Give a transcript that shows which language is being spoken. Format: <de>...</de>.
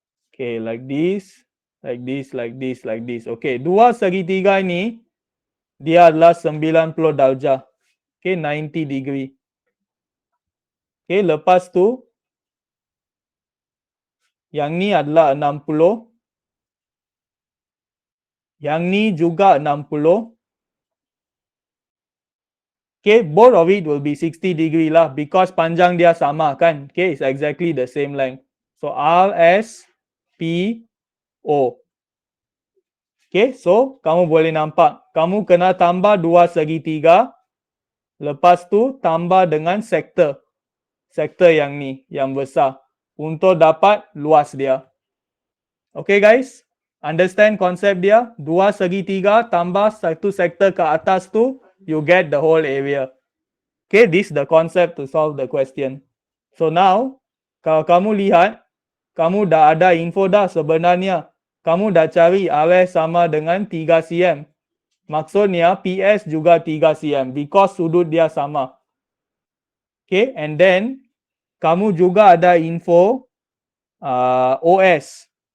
<en>Okay, like this, like this, like this, like this.</en> <ms>Okay, dua segitiga ini, dia adalah 90 darjah. Okay, 90 degree. Okay, lepas tu, yang ni adalah 60. Yang ni juga 60.</ms> <en>Okay, both of it will be 60 degree lah because</en> <ms>panjang dia sama kan.</ms> <en>Okay, it's exactly the same length. So, RS, P, O.</en> <ms>Okay, so kamu boleh nampak. Kamu kena tambah dua segitiga. Lepas tu, tambah dengan sektor. Sektor yang ni, yang besar. Untuk dapat luas dia.</ms> <en>Okay guys, understand</en> <ms>konsep dia? Dua segitiga tambah satu sektor ke atas tu,</ms> <en>you get the whole area. Okay, this is the concept to solve the question.</en> <ms>So now, kalau kamu lihat, kamu dah ada info dah sebenarnya. Kamu dah cari RS sama dengan 3 cm. Maksudnya PS juga 3 cm because sudut dia sama.</ms> <en>Okay, and then</en> <ms>kamu juga ada info OS.</ms>